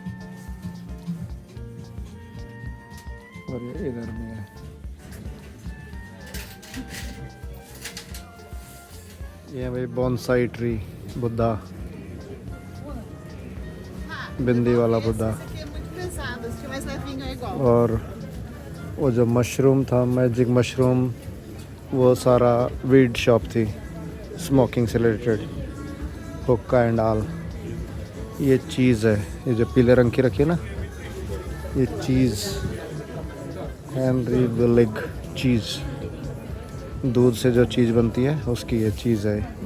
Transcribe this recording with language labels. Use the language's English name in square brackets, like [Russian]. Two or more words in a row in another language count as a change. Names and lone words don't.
[Hindi] और ये इधर में है। ये भाई [English] bonsai tree, [Hindi] बुद्धा। बिंदी वाला बुद्धा। [Portuguese] Fiquei muito pesado, esse mais levinho é igual. [Hindi] और वो जो मशरूम था, [English] magic mushroom, [Hindi] वो सारा [English] weed shop [Hindi] थी, स्मोकिंग से रिलेटेड, हुक्का [English] and all. [Hindi] ये चीज़ है, ये जो पीले रंग की रखी है ना, ये चीज़ हेनरी विलिग चीज़, दूध से जो चीज़ बनती है उसकी ये चीज़ है।